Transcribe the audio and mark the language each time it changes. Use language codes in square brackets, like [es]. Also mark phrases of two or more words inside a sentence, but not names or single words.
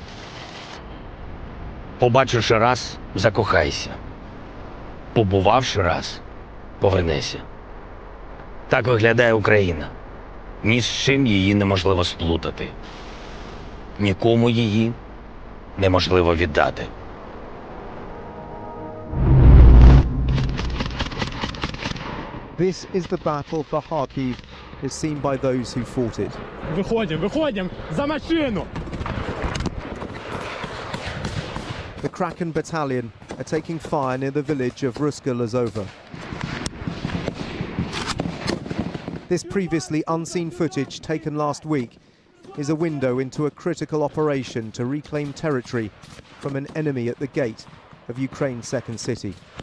[uk] Побачивши раз, закохайся. Побувавши раз, повернися. Так виглядає Україна. Ні з чим її неможливо сплутати. Нікому її неможливо віддати. [en] This is the battle for Kharkiv, as seen by those who fought it. [uk] Виходим! За машину! [en] The Kraken battalion are taking fire near the village of Ruska-Lazova. This previously unseen footage taken last week is a window into a critical operation to reclaim territory from an enemy at the gate of Ukraine's second city.